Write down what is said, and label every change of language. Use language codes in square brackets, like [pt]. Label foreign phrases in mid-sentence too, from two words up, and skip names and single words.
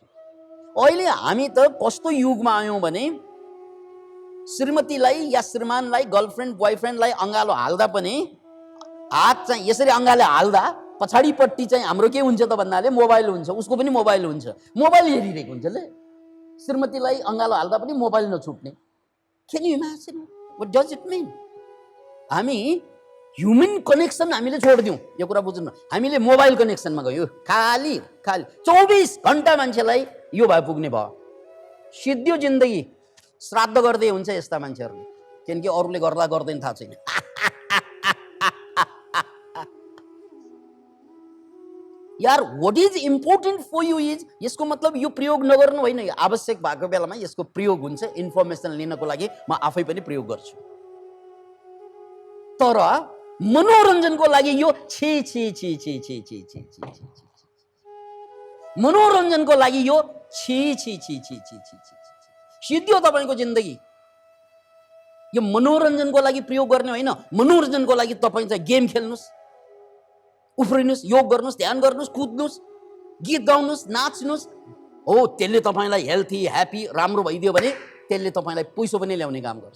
[ne] अहिले हामी त कस्तो युगमा आयौँ भने, श्रीमतीलाई या श्रीमानलाई, गर्लफ्रेन्ड बोयफ्रेन्डलाई अँगालो हाल्दा पनि हात चाहिँ यसरी अँगाले हाल्दा पछाडिपट्टि चाहिँ हाम्रो के हुन्छ त भन्नाले मोबाइल हुन्छ, उसको पनि मोबाइल हुन्छ, मोबाइल हेरिरहेको हुन्छ। ले श्रीमतीलाई अँगालो हाल्दा पनि मोबाइल नछुट्ने। [en] Can you imagine? What does it mean? [ne] हामी [en] human connection [ne] हामीले छोडिदिउँ, यो कुरा बुझ्नु। हामीले मोबाइल कनेक्सनमा गयो, खाली 24 घण्टा मान्छेलाई यो भए पुग्ने भयो। सिद्धियो जिन्दगी, श्राद्ध गर्दै हुन्छ यस्ता मान्छेहरूले, किनकि अरूले गर्दा गर्दैन थाहा छैन। यार, [en] what is important for you is, [ne] यसको मतलब यो प्रयोग नगर्नु होइन, आवश्यक भएको बेलामा यसको प्रयोग हुन्छ। इन्फर्मेसन लिनको लागि म आफै पनि प्रयोग गर्छु, तर मनोरञ्जनको लागि यो छी छी छी छी छी छी छी छी छी, मनोरञ्जनको लागि यो छी छी छी छी छी छी छी, सिद्धियो तपाईको जिन्दगी। यो मनोरञ्जनको लागि प्रयोग गर्ने होइन, मनोरञ्जनको लागि तपाईँ चाहिँ गेम खेल्नुहोस्, उफ्रिनुहोस्, योग गर्नुहोस्, ध्यान गर्नुहोस्, कुद्नुहोस्, गीत गाउनुहोस्, नाच्नुहोस्, हो त्यसले तपाईँलाई [en] healthy happy [ne] राम्रो भइदियो भने त्यसले तपाईँलाई पैसो पनि ल्याउने काम गर्छ।